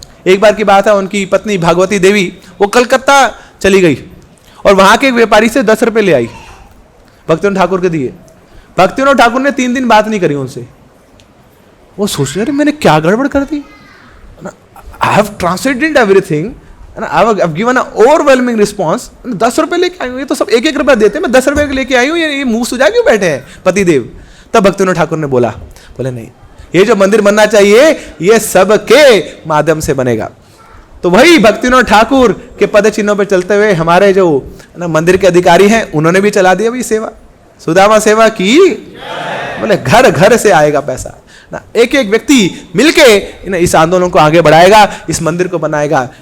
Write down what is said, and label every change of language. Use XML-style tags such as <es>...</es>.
<hi>एक बार की बात है, उनकी पत्नी भागवती देवी वो कलकत्ता चली गई और वहां के एक व्यापारी से 10 रुपये ले आई, भक्तिविनोद ठाकुर के दिए। भक्तिविनोद ठाकुर ने 3 दिन बात नहीं करी उनसे। वो सोच रहे मैंने क्या गड़बड़ कर दी,</hi> <en>I have translated everything, I've given an overwhelming response.</en> <hi>10 रुपए लेके आई हूँ, ये तो सब 1-1 रुपया देते हैं, मैं 10 रुपए लेके आई हूँ, ये मुंह सुझा क्यों बैठे हैं पतिदेव। तब भक्तिविनोद ठाकुर ने बोले नहीं, ये जो मंदिर बनना चाहिए ये सबके माध्यम से बनेगा। तो वही भक्तिविनोद ठाकुर के पद चिन्हों पर चलते हुए हमारे जो मंदिर के अधिकारी हैं उन्होंने भी चला दिया भाई सेवा, सुदामा सेवा की, बोले घर घर से आएगा पैसा ना, एक एक व्यक्ति मिलके इस आंदोलन को आगे बढ़ाएगा, इस मंदिर को बनाएगा।</hi>